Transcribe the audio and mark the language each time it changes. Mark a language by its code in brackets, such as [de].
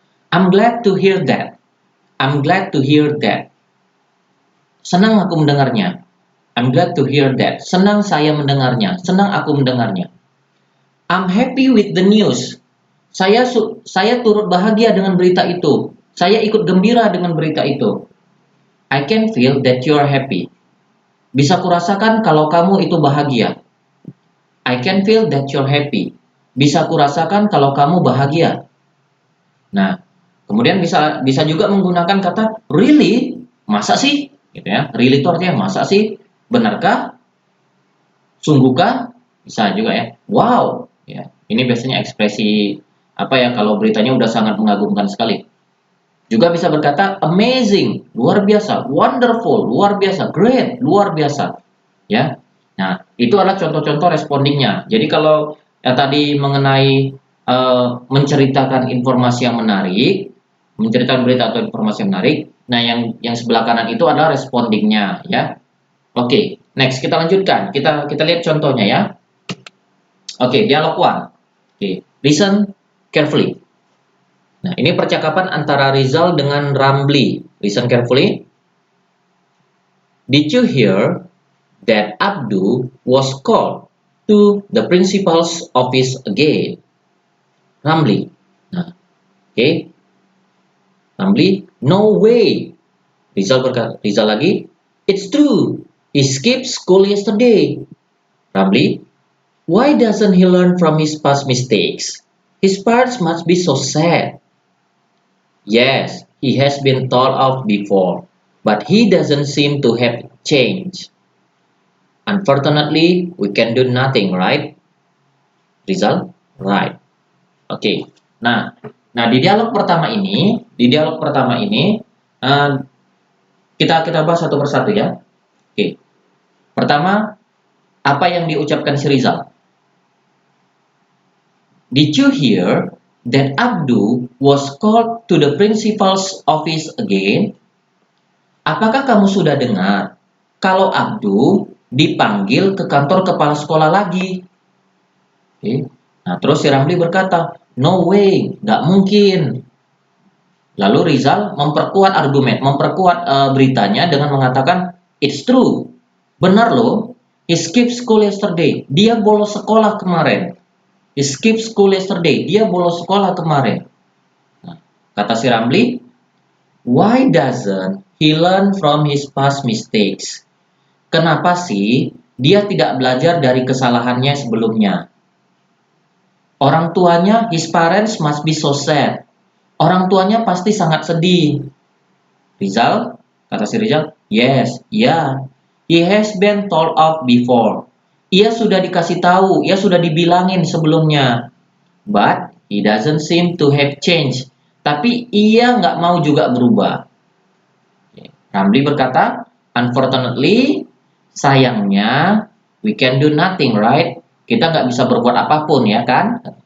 [en] I'm glad to hear that. I'm glad to hear that. [id] Senang aku mendengarnya. [en] I'm glad to hear that. [id] Senang saya mendengarnya. Senang aku mendengarnya. [en] I'm happy with the news. [id] Saya turut bahagia dengan berita itu. Saya ikut gembira dengan berita itu. [en] I can feel that you are happy. [id] Bisa kurasakan kalau kamu itu bahagia. [en] I can feel that you're happy. [id] Bisa kurasakan kalau kamu bahagia. Nah, kemudian bisa juga menggunakan kata really, masa sih, gitu ya. Really itu artinya masa sih, benarkah, sungguhkah, bisa juga ya. Wow, ya. Ini biasanya ekspresi apa ya kalau beritanya udah sangat mengagumkan sekali. Juga bisa berkata amazing, luar biasa, wonderful, luar biasa, great, luar biasa, ya. Nah, itu adalah contoh-contoh respondingnya. Jadi kalau tadi mengenai menceritakan informasi yang menarik, menceritakan berita atau informasi yang menarik, nah yang sebelah kanan itu adalah respondingnya, ya. Oke, next kita lanjutkan. Kita lihat contohnya ya. Oke, dialog one. [en] Oke, listen carefully. [id] Nah, ini percakapan antara Rizal dengan Ramli. [en] Listen carefully. Did you hear that Abdu was called to the principal's office again? Ramli. Nah, okay. Ramli, no way. [id] Rizal berkata, Rizal lagi, [en] it's true. He skipped school yesterday. Ramli, why doesn't he learn from his past mistakes? His parents must be so sad. Yes, he has been told off before, but he doesn't seem to have changed. Unfortunately, we can do nothing, right? [id] Rizal, right. Oke. Nah di dialog pertama ini uh, kita bahas satu persatu ya. Oke. Pertama, apa yang diucapkan si Rizal? [en] Did you hear that Abdu was called to the principal's office again? [id] Apakah kamu sudah dengar kalau Abdu dipanggil ke kantor kepala sekolah lagi? Oke. Nah, terus si Ramli berkata, [en] no way, [id] nggak mungkin. Lalu Rizal memperkuat argumen, beritanya dengan mengatakan, [en] it's true, [id] benar loh, [en] he skipped school yesterday, [id] dia bolos sekolah kemarin. [en] He skipped school yesterday, [id] dia bolos sekolah kemarin. Nah, kata si Ramli, [en] why doesn't he learn from his past mistakes? [id] Kenapa sih dia tidak belajar dari kesalahannya sebelumnya? Orang tuanya, [en] his parents must be so sad. [id] Orang tuanya pasti sangat sedih. [en] Rizal, [id] kata si Rizal, [en] yes, yeah. He has been told off before. [id] Ia sudah dikasih tahu, ia sudah dibilangin sebelumnya. [en] But he doesn't seem to have changed. [id] Tapi ia nggak mau juga berubah. [en] Ramli berkata, unfortunately, sayangnya, we can do nothing, right? [id] Kita nggak bisa berbuat apapun, ya kan?